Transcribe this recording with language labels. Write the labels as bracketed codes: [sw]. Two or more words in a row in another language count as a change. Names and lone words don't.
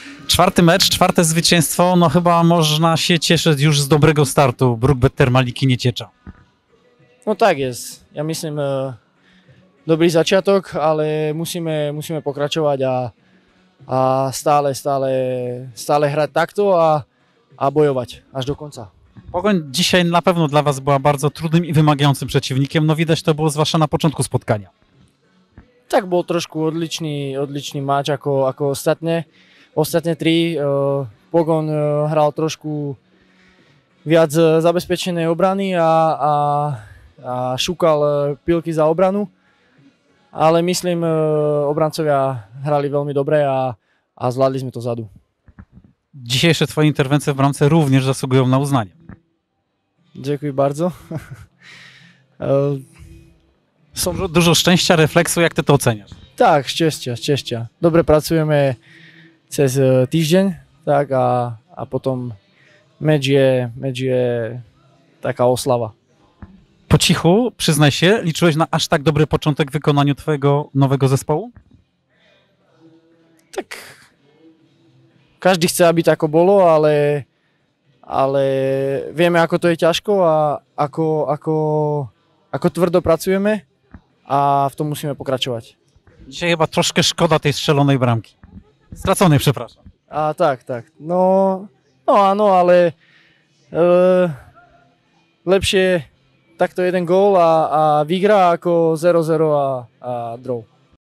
[pl] Czwarty mecz, czwarte zwycięstwo, no chyba można się cieszyć już z dobrego startu Brookbet Termaliki Nieciecza. No tak jest. [sk] Ja myslím, dobrý začiatok, ale musíme pokračovať a stále hrať takto a bojovať až do konca. [pl] Pogoń dzisiaj na pewno dla Was była bardzo trudnym i wymagającym przeciwnikiem, no widać to było zwłaszcza na początku spotkania. [sk] Tak bol trošku odličný máč ako ostatné tri. Pogon hral trošku viac zabezpečenej obrany a šúkal pilky za obranu. Ale myslím, obrancovia hrali veľmi dobre a zvládli sme to zadu. [pl] Dzisiejsze Twoje interwencje w bramce również zasługują na uznanie. Dziękuję bardzo. Są dużo szczęścia, refleksu, jak Ty to oceniasz? [sk] Tak, šťastia. Dobre pracujeme cez týždeň, tak a potom mecz je taká oslava. [pl] Po cichu, przyznaj się, liczyłeś na aż tak dobry początek w wykonaniu Twojego nowego zespołu? [sk] Tak každý chce, aby tako bolo, ale vieme, ako to je ťažko a ako tvrdo pracujeme a w tom musíme pokračovať. [pl] Dzisiaj chyba troszkę szkoda tej strzelonej bramki. Straconej, przepraszam. [sk] A tak. No áno, ale lepšie takto jeden gól a výhra ako 0-0 a draw.